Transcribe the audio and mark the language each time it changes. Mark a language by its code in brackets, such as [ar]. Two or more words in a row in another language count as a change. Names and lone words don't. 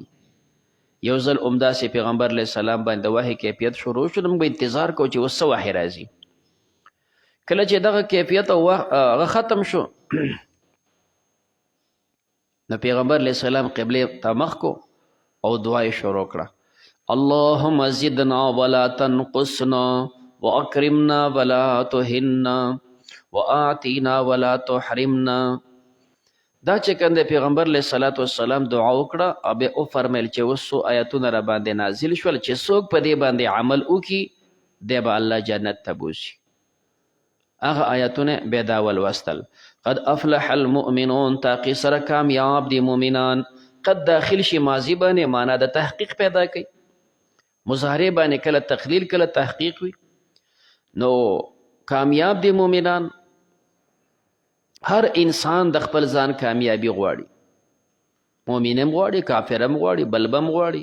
[ps] یو ځل همداسې پیغمبر علیه السلام باندې د وحي کیفیت شروع شو، نو موږ به انتظار کوو چې اوس څه وحي راځي. کله چې دغه کیفیت هغه ختم شو نو پیغمبر علیه السلام قبلې ته مخ کو او دعا یې شروع کړه: [ar] اللهم زدنا ولا تنقصنا واکرمنا ولا تهنا واعطنا ولا تحرمنا. [ps] دا چې کوم د پیغمبر [ar] علیه الصلاة والسلام [ps] دعا وکړه او بیا وفرمیل چې اوس څو آیتونه را باندې نازل شول چې څوک په دې باندې عمل وکړي دی به الله جنت ته بوځي. هغه آیتونه بیا دا ولوستل: [ar] قد افلح المؤمنون، [ps] تاقي سره کامیاب دي مؤمنان. قد داخل شي ماضي باندې معنا د تحقیق پیدا کوي، مضارع باندې کله تقلیل کله تحقیق وي. نو کامیاب دي مؤمنان. هر انسان د خپل ځان کامیابی غواړي، مؤمن هم غواړي، کافر هم غواړي، بلبم غواړي.